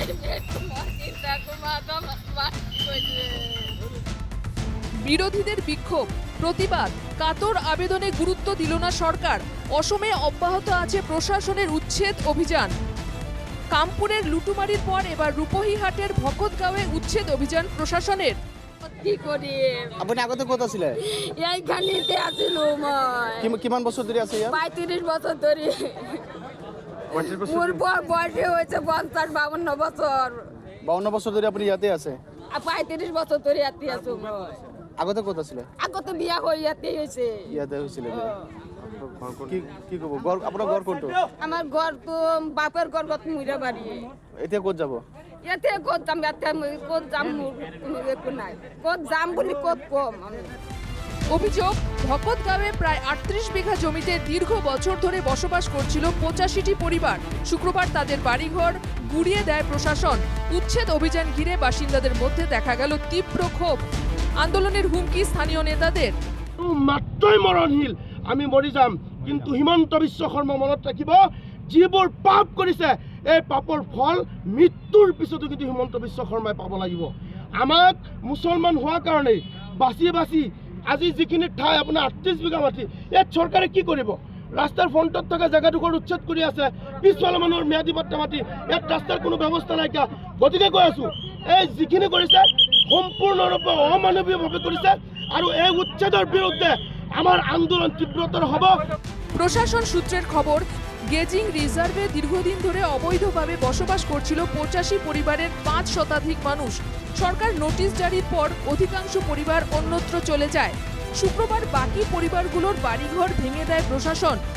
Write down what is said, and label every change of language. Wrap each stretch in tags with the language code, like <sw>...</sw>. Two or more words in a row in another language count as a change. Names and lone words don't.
<bn>বিরোধীদের বিক্ষোভ, প্রতিবাদ, কাতর আবেদনে গুরুত্ব দিল না সরকার। অসমে অব্যাহত আছে প্রশাসনের উচ্ছেদ অভিযান। কামপুরের লুটুমারির পর এবার রূপহীহাটের ভকতগাঁওয়ে উচ্ছেদ অভিযান প্রশাসনের। কি করি আপনি আগতে কোথা ছিলেন?</bn> <as>এইখানেতে আছিল মই কিমান বছর ধরে আছে ইয়ার?</as> <bn>35 বছর ধরে। মোর বয়সে হয়েছে 50-52 বছর।</bn> <as>52 বছর ধরে আপনি ইয়াতে আছে? 35 বছর ধরে ইয়াতে আছো মই।</as> <bn>আগতে কোথা ছিলেন?</bn> <as>আগত বিয়া হই ইয়াতে হয়েছে। ইয়াতে হয়েছিল। কি কব ঘর আপনার ঘর কোনটো?</as> <bn>আমার ঘর তো বাপের ঘর গত মুইরা বাড়ি।</bn> <as>এতিয়া ক'ত যাব? ইয়াতে কত যাম ইয়াতে কত যাম কোনো একো নাই। কত যাম বলি কত কম আমি।</as> <bn>অভিযোগ, ভকতগাঁওয়ে প্রায় 38 বিঘা জমিতে দীর্ঘ বছর ধরে বসবাস করছিল 85টি পরিবার। শুক্রবার তাদের বাড়িঘর গুড়িয়ে দেয় প্রশাসন। উচ্ছেদ অভিযান ঘিরে বাসিন্দাদের মধ্যে দেখা গেল তীব্র ক্ষোভ। আন্দোলনের হুমকি স্থানীয় নেতাদের।</bn> <as>মাত্ৰই মৰণশীল, আমি মৰি যাম, কিন্তু হিমন্ত বিশ্ব শৰ্মা মনত ৰাখিব, যিবোৰ পাপ কৰিছে এই পাপৰ ফল মৃত্যুৰ পিছতো কিন্তু হিমন্ত বিশ্ব শৰ্মাই পাব লাগিব। আমাক মুছলমান হোৱাৰ কাৰণে বাছি বাছি আজি যিখিনি ঠাই আপোনাৰ 38 বিঘা মাটি, ইয়াত চৰকাৰে কি কৰিব? ৰাস্তাৰ ফ্ৰণ্টত থকা জেগাডোখৰ উচ্ছেদ কৰি আছে, পিছফালে মানুহৰ ম্যাদী পাট্টা মাটি, ইয়াত ৰাস্তাৰ কোনো ব্যৱস্থা নাইকিয়া। গতিকে কৈ আছোঁ, এই যিখিনি কৰিছে সম্পূৰ্ণৰূপে অমানৱীয়ভাৱে কৰিছে আৰু এই উচ্ছেদৰ বিৰুদ্ধে আমার আন্দোলন তীব্রতর হব।</as> <bn>প্রশাসন সূত্রের খবর, গেজিং রিজার্ভে দীর্ঘদিন ধরে অবৈধভাবে বসবাস করছিল 85 পরিবারের 5 শতাধিক মানুষ। সরকার নোটিশ জারির পর অধিকাংশ পরিবার অন্যত্র চলে যায়। শুক্রবার বাকি পরিবারগুলোর বাড়িঘর ভেঙে দেয় প্রশাসন।</bn>